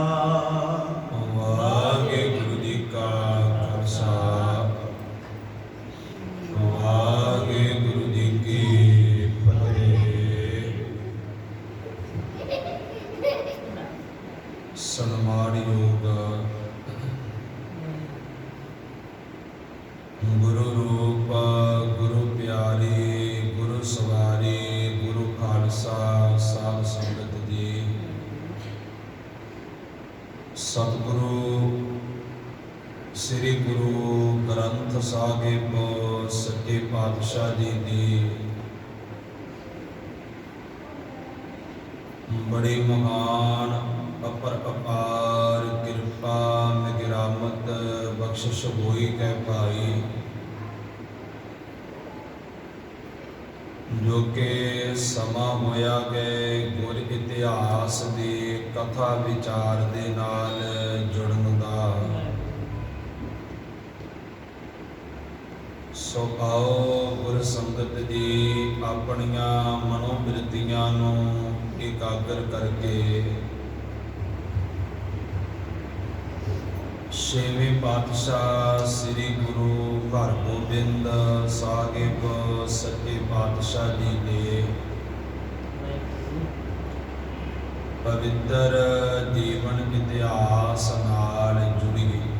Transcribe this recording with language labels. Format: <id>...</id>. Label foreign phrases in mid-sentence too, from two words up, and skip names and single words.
<pa>ਵਾਹਿਗੁਰੂ ਜੀ ਕਾ ਖ਼ਾਲਸਾ ਵਾਹਿਗੁਰੂ ਜੀ ਕੀ ਫ਼ਤਿਹ। ਸਨਮਾਨਯੋਗ ਗੁਰੂ ਰੂਪ ਗੁਰੂ ਪਿਆਰੇ ਗੁਰੂ ਸਵਾਰੀ ਗੁਰੂ ਖ਼ਾਲਸਾ ਸਾਧ ਸੰਗਤ ਜੀ, ਸਤਿਗੁਰੂ ਸ੍ਰੀ ਗੁਰੂ ਗ੍ਰੰਥ ਸਾਹਿਬ ਸੱਚੇ ਪਾਤਸ਼ਾਹ ਜੀ ਕੀ ਬੜੀ ਮਹਾਨ ਅਪਰ ਅਪਾਰ ਕਿਰਪਾ ਮਿਗਰਾਮਤ ਬਖ਼ਸ਼ਿਸ਼ ਹੋਈ ਕੈ ਭਾਈ, ਜੋ ਕਿ ਸਮਾਂ ਹੋਇਆ ਗਏ ਗੁਰ ਇਤਿਹਾਸ ਕੀ ਕਥਾ ਵਿਚਾਰ ਦੇ ਨਾਲ ਜੁੜਨ ਦਾ। ਸੋ ਆਓ ਗੁਰ ਸੰਗਤ ਜੀ ਆਪਣੀਆਂ ਮਨੋਬਿਰਤੀਆਂ ਨੂੰ ਇਕਾਗਰ ਕਰਕੇ ਛੇਵੇਂ ਪਾਤਸ਼ਾਹ ਸ੍ਰੀ ਗੁਰੂ ਹਰਗੋਬਿੰਦ ਸਾਹਿਬ ਸੱਚੇ ਪਾਤਸ਼ਾਹ ਜੀ ਕੇ ਪਵਿੱਤਰ ਜੀਵਨ ਇਤਿਹਾਸ ਨਾਲ ਜੁੜੀਏ।</pa>